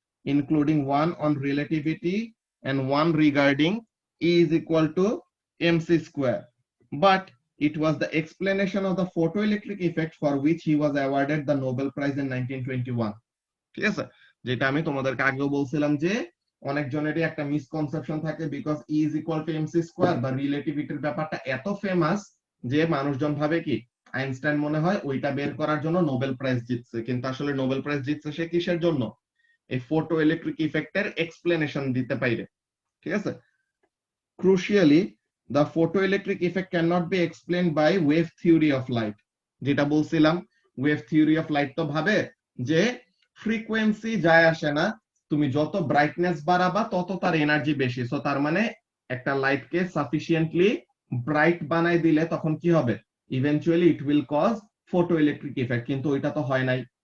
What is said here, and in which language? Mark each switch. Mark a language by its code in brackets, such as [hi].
[en] including one on relativity and one regarding E is equal to mc square. But it was the explanation of the photoelectric effect for which he was awarded the Nobel Prize in 1921. [bn] ঠিক আছে, যেটা আমি তোমাদেরকে আগেও বলছিলাম যে অনেকজনেরই একটা misconception থাকে, because [en] E is equal to mc square [bn] বা রিলেটিভিটির ব্যাপারটা এত ফেমাস যে মানুষজন ভাবে কি আইনস্টাইন মনে হয় ওইটা বের করার জন্য নোবেল প্রাইজ জিতছে, কিন্তু আসলে নোবেল প্রাইজ জিতছে সে কিসের জন্য? এই ফটো ইলেকট্রিক ইফেক্টের এক্সপ্লেনেশন দিতে পারে। ঠিক আছে, [en] Crucially the photoelectric effect cannot be explained by wave theory of light. [bn] যেটা বলছিলাম ওয়েভ থিওরি অফ লাইট তো ভাবে যে ফ্রিকোয়েন্সি যায় আসে না, তুমি যত ব্রাইটনেস বাড়াবা তত তার এনার্জি বেশি, সো তার মানে একটা লাইটকে সাফিসিয়েন্টলি ব্রাইট বানাই দিলে তখন কি হবে, [en] eventually it will cause photoelectric effect, [bn] কিন্তু ওইটা তো হয় নাই।